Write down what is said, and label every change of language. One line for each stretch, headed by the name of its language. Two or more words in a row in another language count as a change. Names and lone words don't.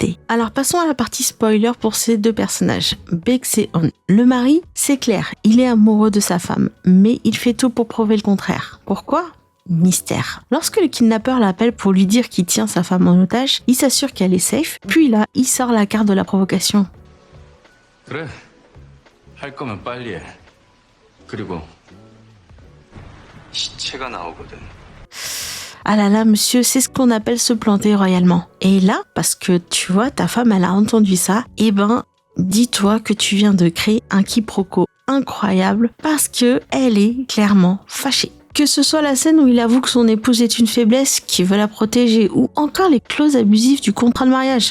French: Alors passons à la partie spoiler pour ces 2 personnages. Baek Se-on. Le mari, c'est clair, il est amoureux de sa femme, mais il fait tout pour prouver le contraire. Pourquoi ? Mystère. Lorsque le kidnappeur l'appelle pour lui dire qu'il tient sa femme en otage, il s'assure qu'elle est safe, puis là, il sort la carte de la provocation.
Korean: 그래. 할 거면 빨리 해. 그리고 시체가 나오거든.
French: Ah là là, monsieur, c'est ce qu'on appelle se planter royalement. Et là, parce que tu vois, ta femme, elle a entendu ça, eh ben, dis-toi que tu viens de créer un quiproquo incroyable parce que elle est clairement fâchée. Que ce soit la scène où il avoue que son épouse est une faiblesse, qu'il veut la protéger, ou encore les clauses abusives du contrat de mariage.